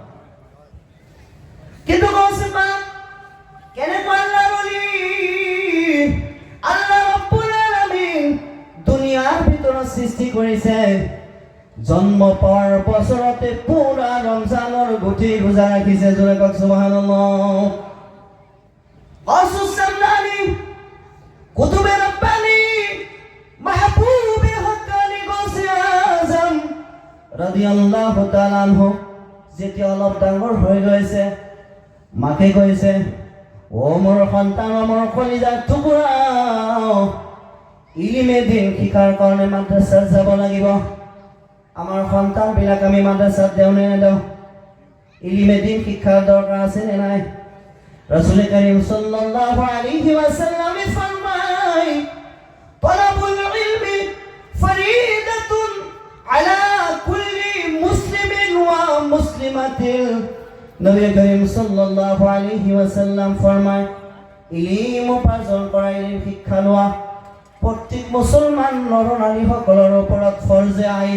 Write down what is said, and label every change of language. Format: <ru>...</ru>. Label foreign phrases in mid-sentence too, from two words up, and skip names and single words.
<as>কিন্তু গৌছে পাক কেনেকুৱা আল্লাহৰ অলি, আল্লাহ</as> <ar>رب العالمين</ar> <as>দুনিয়াৰ ভিতৰত সৃষ্টি কৰিছে, জন্ম পোৱাৰ বছৰতে পুৰা ৰমজানৰ গোটেই ৰোজা ৰাখিছে। জোৰে কওক সুবহানাল্লাহ। গৌছুস সামদানি, কুতুবে রব্বানি, মাহবুবে হক্কানি গৌছে আজম</as> <ar>رضي الله تعالى عنه</ar> <as>যেতিয়া অলপ ডাঙৰ হৈ গৈছে, মাকে কৈছে, ও মোৰ সন্তান, মোৰ কলিজাৰ টুকুৰা,</as> <ur>علمِ دین</ur> <as>শিকাৰ কাৰণে মাদ্ৰাসাত যাব লাগিব। আমাৰ সন্তানবিলাক আমি মাদ্ৰাসাত দেওঁ নে নেদেওঁ?</as> <ur>علمِ دین</ur> <as>শিক্ষাৰ দৰকাৰ আছে নে নাই?</as> <ar>رسول كريم صلى الله عليه وسلم ফরমায়, طلب العلم فريضة على كل مسلم ومسلمة.</ar> <as>নবী করিম</as> <ar>صلى الله عليه وسلم</ar> <as>ফরমায়, ইলম উপাৰ্জন কৰা, ইলম শিক্ষা লোৱা প্ৰত্যেক মুছলমান নৰনাৰী সকলৰ ওপৰত</as> <ur>فرضِ عین.</ur>